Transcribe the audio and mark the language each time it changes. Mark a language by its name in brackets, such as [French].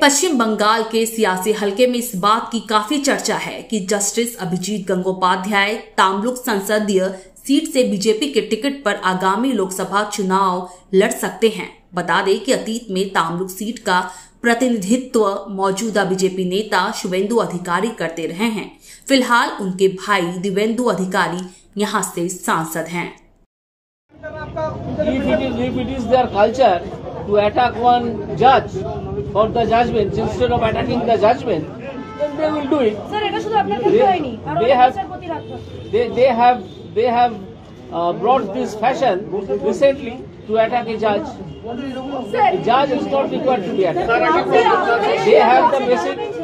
[Hindi] पश्चिम बंगाल के सियासी हलके में इस बात की काफी चर्चा है कि जस्टिस अभिजीत गंगोपाध्याय तामलुक संसदीय सीट से बीजेपी के टिकट पर आगामी लोकसभा चुनाव लड़ सकते हैं। बता दें कि अतीत में तामलुक सीट का प्रतिनिधित्व मौजूदा बीजेपी नेता शुवेंदु अधिकारी करते रहे हैं। फिलहाल उनके भाई दिवेंदु अधिकारी यहां से सांसद हैं। [English] If it is their culture to attack one judge for the judgment instead of attacking the judgment, then they will do it. [Bangla] Sir, এটা শুধু আপনার ক্ষেত্রে হয়নি, আরো বিচারপতি রাখতে। [English] They have brought this fashion recently to attack a judge. A judge is not required to be attacked. They have the basic.